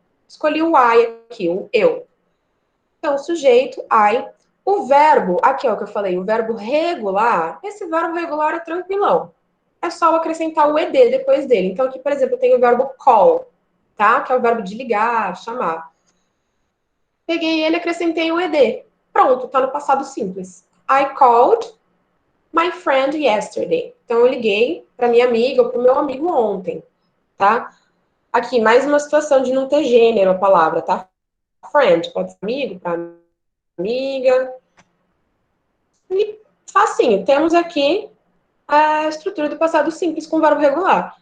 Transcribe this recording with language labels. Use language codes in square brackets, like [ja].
[pt] Escolhi o I aqui, o eu. Então, sujeito, I. O verbo, aqui é o que eu falei, o verbo regular, esse verbo regular é tranquilão. É só eu acrescentar o ed depois dele. Então, aqui, por exemplo, eu tenho o verbo call, tá? Que é o verbo de ligar, chamar. Peguei ele, acrescentei o ed. Pronto, tá no passado simples. [en] I called my friend yesterday. [pt] Então, eu liguei para minha amiga ou para o meu amigo ontem, tá? Aqui, mais uma situação de não ter gênero a palavra, tá? Friend, pode ser amigo, para amiga. E facinho, temos aqui a estrutura do passado simples com verbo regular.